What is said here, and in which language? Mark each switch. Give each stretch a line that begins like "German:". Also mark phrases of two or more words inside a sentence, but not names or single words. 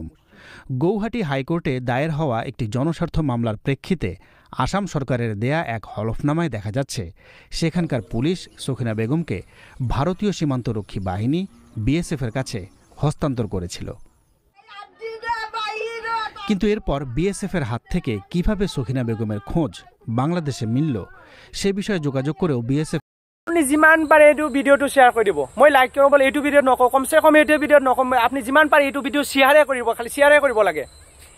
Bangla: গৌহাটি হাইকোর্টে দায়ের হওয়া একটি জনস্বার্থ মামলার প্রেক্ষিতে আসাম সরকারের দেয়া এক হলফনামায় দেখা যাচ্ছে সেখানকার পুলিশ সখিনা বেগমকে ভারতীয় সীমান্তরক্ষী বাহিনী বিএসএফের কাছে হস্তান্তর করেছিল। কিন্তু এরপর বিএসএফের হাত থেকে কিভাবে সখিনা বেগমের খোঁজ বাংলাদেশে মিলল সে বিষয়ে যোগাযোগ করেও বিএসএফ
Assamese: আপনি যিমান পাৰে এইটো ভিডিঅ'টো শ্বেয়াৰ কৰি দিব। মই লাইক কৰিব এইটো ভিডিঅ'ত নকওঁ, কমচে কম এইটো ভিডিঅ'ত নকওঁ, আপুনি যিমান পাৰে এইটো ভিডিঅ' শ্বেয়াৰে কৰিব, খালি শ্বেয়াৰে কৰিব লাগে।